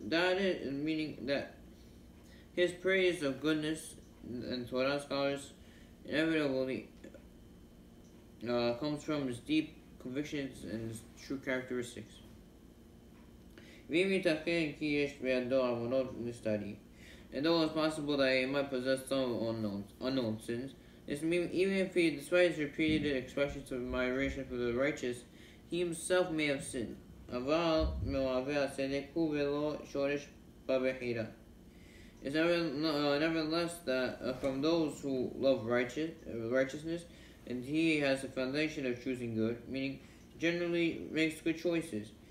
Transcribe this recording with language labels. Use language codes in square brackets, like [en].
[en] That is meaning that his praise of goodness and Torah scholars inevitably comes from his deep convictions and his true characteristics. [he] ואם ייתכן כי יש בידו עוונות [en] study, and though it's possible that he might possess some unknown sins, even if he despises repeated expressions of admiration for the righteous, he himself may have sinned. [he] אבל מאוהבי הצדק הוא ולא שורש בבחירה. [en] It's nevertheless that from those who love righteousness, and he has a foundation of choosing good, meaning generally makes good choices.